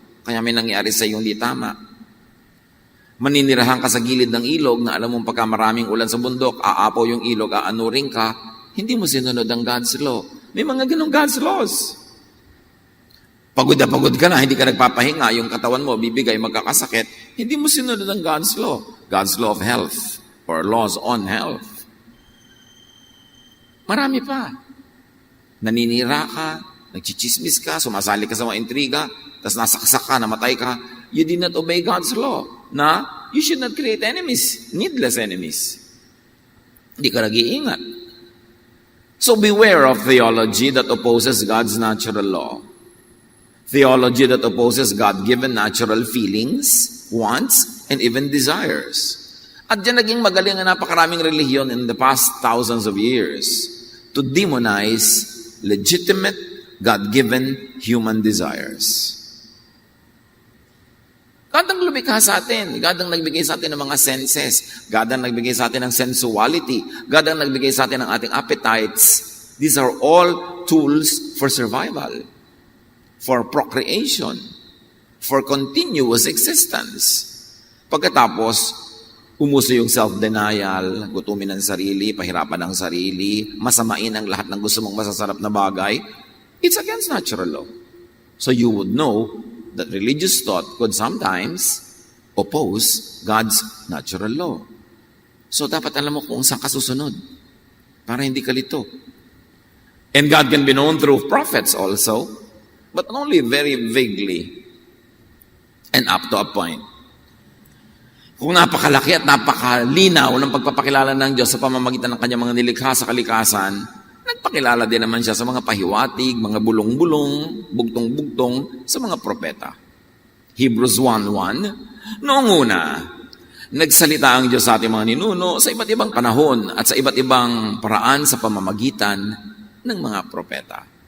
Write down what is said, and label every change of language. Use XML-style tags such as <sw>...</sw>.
<tl>Kaya may nangyari sa iyo hindi tama. Maninirahan ka sa gilid ng ilog na alam mong pagka maraming ulan sa bundok, aapaw yung ilog, aanuring ka, hindi mo sinunod ang God's law. May mga ganong God's laws. Pagod na pagod ka na, hindi ka nagpapahinga, yung katawan mo, bibigay, magkakasakit, hindi mo sinunod ang God's law.</tl> <en>God's law of health or laws on health.</en> <tl>Marami pa. Naninira ka, nagchichismis ka, sumasali ka sa mga intriga, tapos nasaksak ka, namatay ka,</tl> <en>you did not obey God's law</en> <tl>na</tl> <en>you should not create enemies, needless enemies.</en> <tl>Hindi ka nag-iingat.</tl> <en>So beware of theology that opposes God's natural law. Theology that opposes God-given natural feelings, wants, and even desires.</en> <tl>At dyan naging magaling ang napakaraming relihiyon</tl> <en>in the past thousands of years to demonize legitimate, God-given human desires.</en> <tl>God ang lumikha sa atin. God ang nagbigay sa atin ng mga senses. God ang nagbigay sa atin ng sensuality. God ang nagbigay sa atin ng ating appetites.</tl> <en>These are all tools for survival, for procreation, for continuous existence.</en> <tl>Pagkatapos, umuso yung self-denial, gutumin ang sarili, pahirapan ang sarili, masamain ang lahat ng gusto mong masasarap na bagay.</tl> <en>It's against natural law. So you would know that religious thought could sometimes oppose God's natural law.</en> <tl>So dapat alam mo kung saan ka susunod para hindi ka lito.</tl> <en>And God can be known through prophets also, but only very vaguely and up to a point.</en> <tl>Kung napakalaki at napakalinaw ng pagpapakilala ng Diyos sa pamamagitan ng kanyang mga nilikha sa kalikasan, nagpakilala din naman siya sa mga pahiwatig, mga bulong-bulong, bugtong-bugtong sa mga propeta. Hebrews 1:1, noong una, nagsalita ang Diyos sa ating mga ninuno sa iba't ibang panahon at sa iba't ibang paraan sa pamamagitan ng mga propeta.</tl>